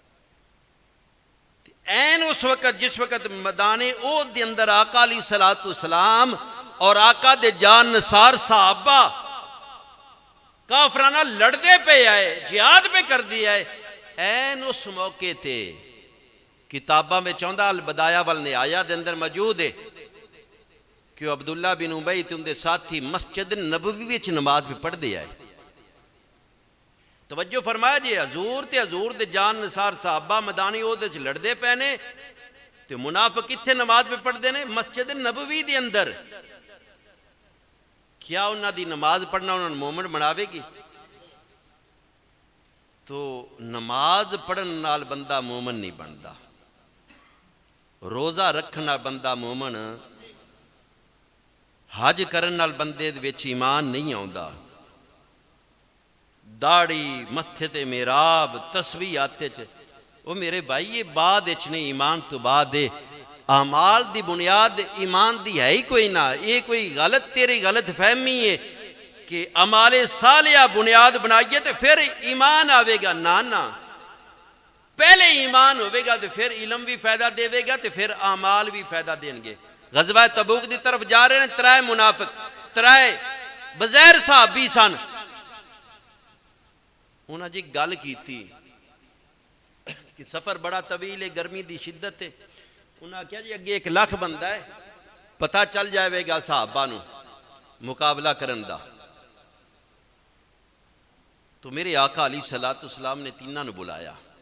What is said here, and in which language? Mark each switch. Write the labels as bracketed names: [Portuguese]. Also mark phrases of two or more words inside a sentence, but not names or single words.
[Punjabi] این اس وقت جس وقت میدان احد دے اندر آقا علیہ السلام اور آقا دے جان نثار صحابہ کافرانہ لڑدے پہ آئے، جہاد پہ کر دیا ہے، این اس موقع تے کتابہ میں چوندہ البدایہ والنہایہ دے اندر موجود ہے کہ عبداللہ بن ابی تے ان دے ساتھی مسجد نبوی وچ نماز پہ پڑھ دیا ہے۔ توجہ فرمایا جی، حضور دے جان نثار صحابہ میدان احد وچ لڑدے پے نے تے منافق کتھے نماز پہ پڑھ دے نے؟ مسجد نبوی دے اندر۔ کیا انہاں دی نماز پڑھنا انہاں مومن بناوے گی؟ تو نماز پڑھن نال بندہ مومن نہیں بندا، روزہ رکھنا بندہ مومن، حج کرن نال بندے دے وچ ایمان نہیں آوندا، داڑھی متھے تے محراب تسبیح ہاتھ وچ، وہ میرے بھائی یہ بعد وچ نہیں، ایمان تو بعد ہے۔ اعمال دی بنیاد ایمان دی ہے ہی کوئی نہ، یہ کوئی غلط تیری غلط فہمی ہے کہ اعمال صالحہ بنیاد بنائیے تو پھر ایمان آوے گا۔ [Urdu] نہ پہلے ایمان ہوئے گا تو پھر علم بھی فائدہ دے گا تو پھر اعمال بھی فائدہ دیں گے۔ [Punjabi] غزوہ تبوک دی طرف جا رہے ہیں، ترائے منافق، ترائے بغیر صحابی سن، انہاں جی گل کی تھی کہ سفر بڑا طویل ہے، گرمی دی شدت ہے، انہاں کیا جی اگے 1 لاکھ بندہ ہے، پتہ چل جائے گا صحابہ نو مقابلہ کرن دا۔ تو میرے آقا علیہ السلام نے تیناں نو بلایا۔